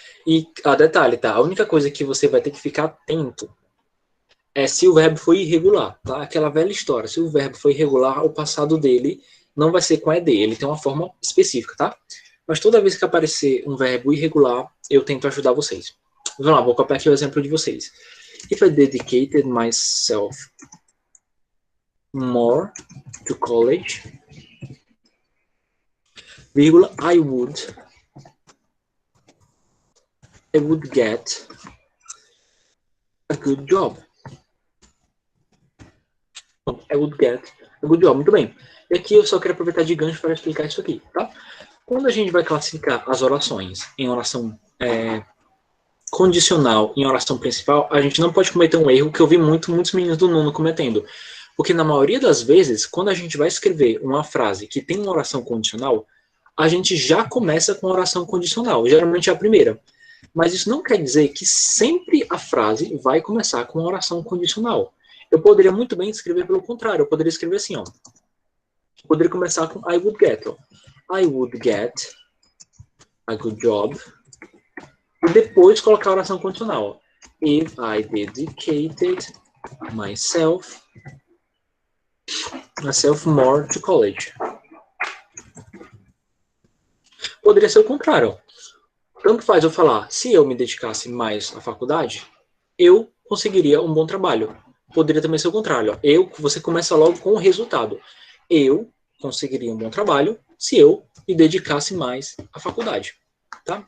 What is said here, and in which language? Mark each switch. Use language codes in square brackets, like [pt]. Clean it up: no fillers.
[pt] E, detalhe, tá? A única coisa que você vai ter que ficar atento é se o verbo foi irregular, tá? Aquela velha história. Se o verbo foi irregular, o passado dele não vai ser com ED. Ele tem uma forma específica, tá? Mas toda vez que aparecer um verbo irregular, eu tento ajudar vocês. Vamos lá, vou copiar aqui o exemplo de vocês. [en] If I dedicated myself more to college, vírgula, I would get a good job. I would get a good job. [pt] Muito bem. E aqui eu só quero aproveitar de gancho para explicar isso aqui, tá? Quando a gente vai classificar as orações em oração condicional e em oração principal, a gente não pode cometer um erro que eu vi muitos meninos do nono cometendo. Porque na maioria das vezes, quando a gente vai escrever uma frase que tem uma oração condicional, a gente já começa com a oração condicional, geralmente é a primeira. Mas isso não quer dizer que sempre a frase vai começar com uma oração condicional. Eu poderia muito bem escrever pelo contrário, eu poderia escrever assim, ó. Eu poderia começar com [en] I would get, [pt] ó. [en] I would get a good job. [pt] E depois colocar a oração condicional. [en] If I dedicated myself more to college. [pt] Poderia ser o contrário. Tanto faz eu falar, se eu me dedicasse mais à faculdade, eu conseguiria um bom trabalho. Poderia também ser o contrário. Você começa logo com o resultado. Eu conseguiria um bom trabalho se eu me dedicasse mais à faculdade. Tá?